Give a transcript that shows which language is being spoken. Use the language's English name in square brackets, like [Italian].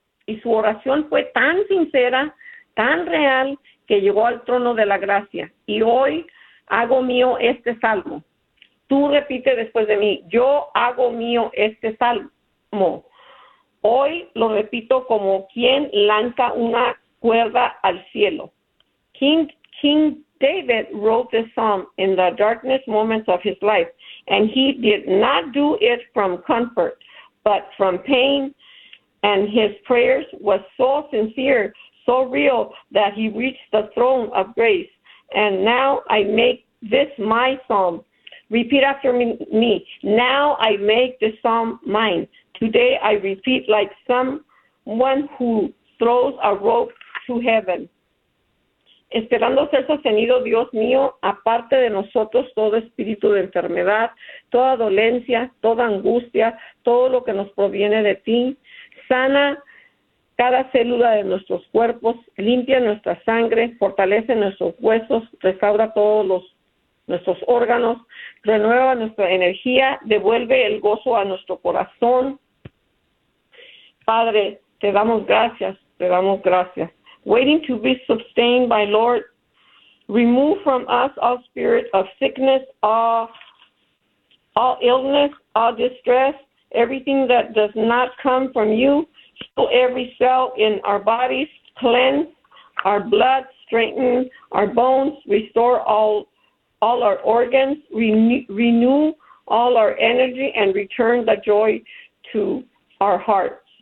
[Spanish] Y su oración fue tan sincera, tan real, que llegó al trono de la gracia. Y hoy hago mío este salmo. Tú repite después de mí: yo hago mío este salmo. Hoy lo repito como quien lanza una cuerda al cielo. [English] King David wrote this psalm in the darkest moments of his life, and he did not do it from comfort, but from pain, and his prayers was so sincere, so real, that he reached the throne of grace. And now I make this my psalm. Repeat after me. Now I make this psalm mine. Today I repeat like someone who throws a rope to heaven. [Spanish] Esperando ser sostenido, Dios mío, aparte de nosotros todo espíritu de enfermedad, toda dolencia, toda angustia, todo lo que nos proviene de ti. Sana cada célula de nuestros cuerpos, limpia nuestra sangre, fortalece nuestros huesos, restaura todos nuestros órganos, renueva nuestra energía, devuelve el gozo a nuestro corazón. Padre, te damos gracias, te damos gracias. [English] Waiting to be sustained by Lord, remove from us all spirit of sickness, all illness, all distress, everything that does not come from you. Heal every cell in our bodies, cleanse our blood, strengthen our bones, restore all our organs, renew all our energy, and return the joy to our hearts.